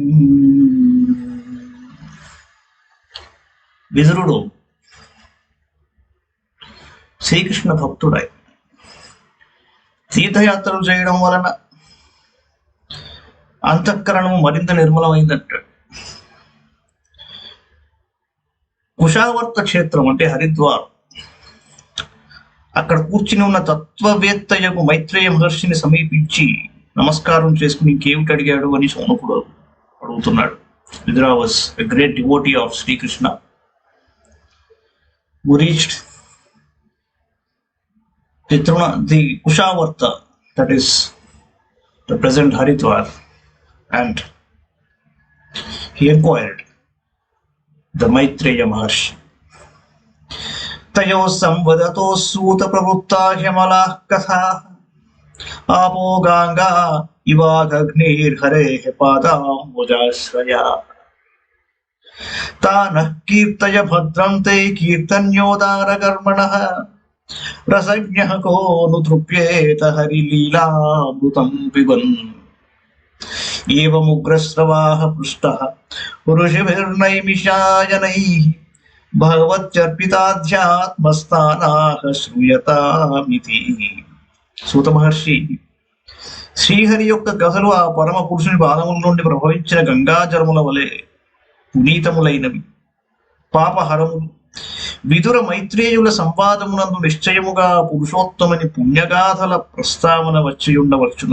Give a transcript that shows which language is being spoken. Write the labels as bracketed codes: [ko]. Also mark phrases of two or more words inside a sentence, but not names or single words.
[te] విదురుడు శ్రీకృష్ణ భక్తుడై తీర్థయాత్రలు చేయడం వలన అంతఃకరణం మరింత నిర్మలమైందంటాడు. కుశావర్త క్షేత్రం అంటే హరిద్వారం. అక్కడ కూర్చుని ఉన్న తత్వవేత్తయకు మైత్రేయ మహర్షిని సమీపించి నమస్కారం చేసుకుని ఇంకేమిటి అడిగాడు అని శౌనకుడు అడుగుతున్నాడు. [en] Vidura was a great devotee of Sri Krishna who reached the Kushavarta, that is the present Haridwar, and he inquired the Maitreya Maharshi. [sa] तयोः संवदतोः सूत प्रवृत्ता ह्यमला कथा आपो गंगा इवाग्निर् हरेः पादाम्बुजाश्रया तानः कीर्तय भद्रं ते कीर्तन्योदारकर्मणः रसज्ञः को नु तृप्येत हरिलीलामृतं पिबन् एवमुग्रस्रवाः पृष्टः ऋषिभिर्नैमिषायनैः भगवत्यर्पिताध्यात्मस्थानाः श्रूयतामिति. [te] సూత మహర్షి శ్రీహరి యొక్క గహలు ఆ పరమ పురుషుని పాదముల నుండి ప్రభవించిన గంగాజలముల వలె పునీతములైనవి, పాపహరములు. విదుర మైత్రేయుల సంవాదమునందు నిశ్చయముగా పురుషోత్తముని పుణ్యగాథల ప్రస్తావన వచ్చి ఉండవచ్చును.